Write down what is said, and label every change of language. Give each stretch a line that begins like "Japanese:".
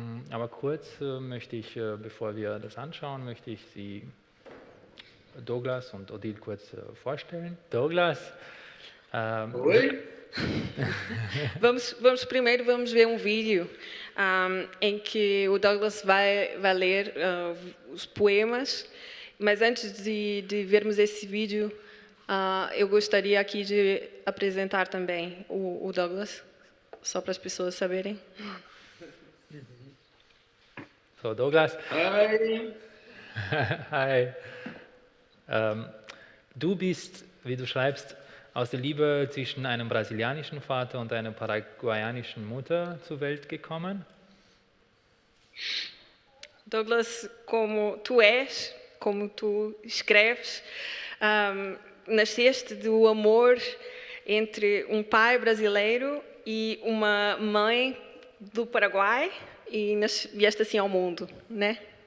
German: Aber kurz möchte ich, bevor wir das anschauen, möchte ich Sie, Douglas und Odile, kurz vorstellen. Douglas.
Portuguese: Oi? Vamos primeiro ver um vídeo em que o Douglas vai ler os poemas, mas antes de vermos esse vídeo, eu gostaria aqui de apresentar também o Douglas, só para as pessoas saberem.
English: So, Douglas. Hi. Hi.
German: Du bist, wie du schreibst, aus der Liebe zwischen einem brasilianischen Vater und einer paraguayanischen Mutter zur Welt gekommen.
Portuguese: Douglas, como tu escreves, nasceste do amor entre pai brasileiro e uma mãe do Paraguai e vieste assim ao mundo, né?